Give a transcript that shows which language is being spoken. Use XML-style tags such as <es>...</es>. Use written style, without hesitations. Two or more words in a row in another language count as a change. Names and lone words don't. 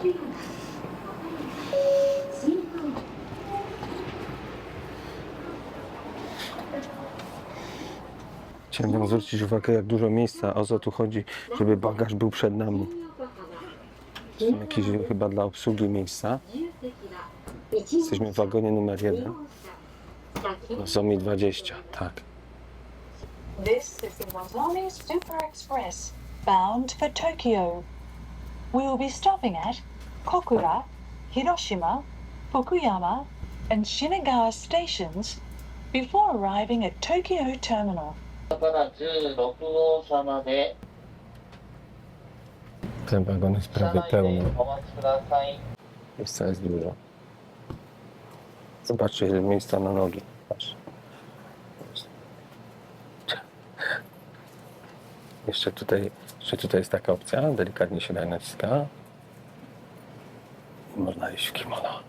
<pl>Chciałem zwrócić uwagę, jak dużo miejsca, o co tu chodzi, żeby bagaż był przed nami. Są jakieś chyba dla obsługi miejsca. Jesteśmy w wagonie numer 1. Nozomi 20, tak.</pl> <en>This is the Nozomi Super Express, bound for Tokyo. We will be stopping at Kokura, Hiroshima, Fukuyama, and Shinagawa stations before arriving at Tokyo Terminal.</en> <ja>から16号様で</ja> <pl>Ten wagon jest</pl> <ja>車</ja> <pl>prawie</pl> <ja>内</ja> <pl>pełny.</pl> <ja>でお待ちください。</ja> <pl>Miejsca jest dużo. Zobaczcie, ile miejsca na nogi. Patrz. Jeszcze tutaj jest taka opcja, delikatnie się daje naciska. Można iść w kimono.</pl>